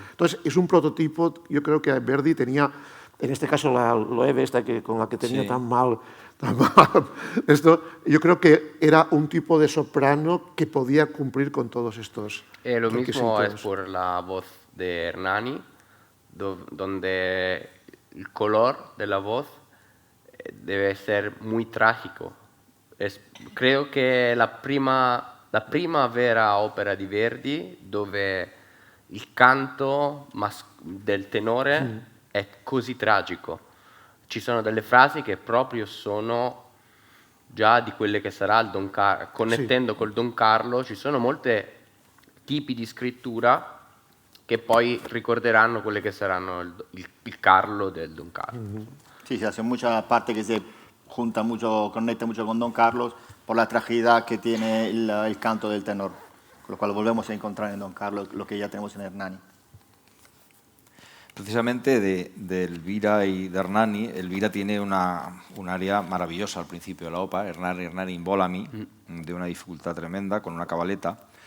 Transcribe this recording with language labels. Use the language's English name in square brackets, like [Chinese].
[Spanish] Entonces, es un prototipo, yo creo que Verdi tenía, en este caso la Loewe, esta con la que tenía tan mal, esto, yo creo que era un tipo de soprano que podía cumplir con todos estos Lo mismo requisitos. es por la voz de Hernani, donde el color de la voz debe ser muy trágico. [Italian] Creo che la prima vera opera di Verdi dove il canto del tenore è così tragico. Ci sono delle frasi che proprio sono già di quelle che sarà il Don Carlo. Connettendo col Don Carlo ci sono molti tipi di scrittura che poi ricorderanno quelle che saranno il Carlo del Don Carlo. [Spanish] Sí, se hace mucha parte que se junta mucho, conecta mucho con Don Carlos por la tragedia que tiene el canto del tenor, con lo cual volvemos a encontrar en Don Carlos lo que ya tenemos en Hernani. Precisamente de Elvira y de Hernani, Elvira tiene un área maravillosa al principio de la ópera, Hernani Involami, de una dificultad tremenda, con una cabaleta.